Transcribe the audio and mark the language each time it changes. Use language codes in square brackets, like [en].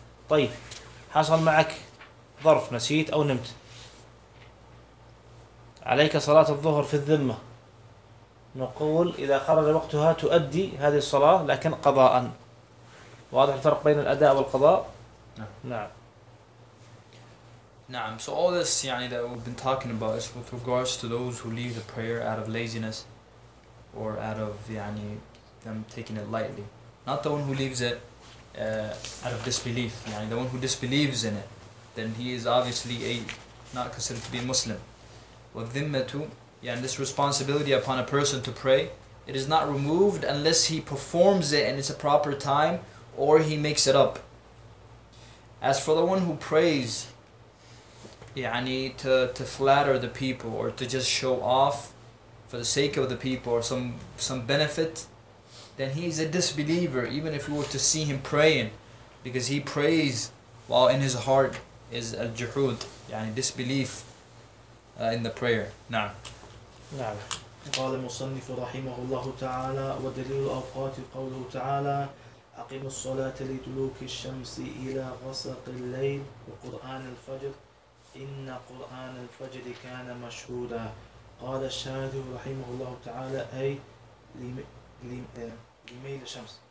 [ar] طيب, حصل معك ظرف, نسيت أو نمت, عليك صلاة الظهر في الذمة. نقول إذا خرج وقتها تؤدي هذه الصلاة لكن قضاء. واضح الفرق بين الأداء والقضاء؟ نعم. [en] Naam, so all this that we've been talking about is with regards to those who leave the prayer out of laziness or out of them taking it lightly. Not the one who leaves it out of disbelief. The one who disbelieves in it, then he is obviously not considered to be a Muslim. وَالذِمَّةُ this responsibility upon a person to pray, it is not removed unless he performs it and it's a proper time or he makes it up. As for the one who prays to flatter the people or to just show off, for the sake of the people or some benefit, then he's a disbeliever, even if we were to see him praying, because he prays while in his heart is al-juhud, yani disbelief in the prayer. Na'am. [ar] قال المصنف رحمه الله تعالى ودليل الأوقات قوله تعالى أقم الصلاة لدلوك الشمس إلى غسق الليل وقرآن الفجر إن قرآن الفجر كان مشهودا. قال الشاهد رحمه الله تعالى أي لميل الشمس.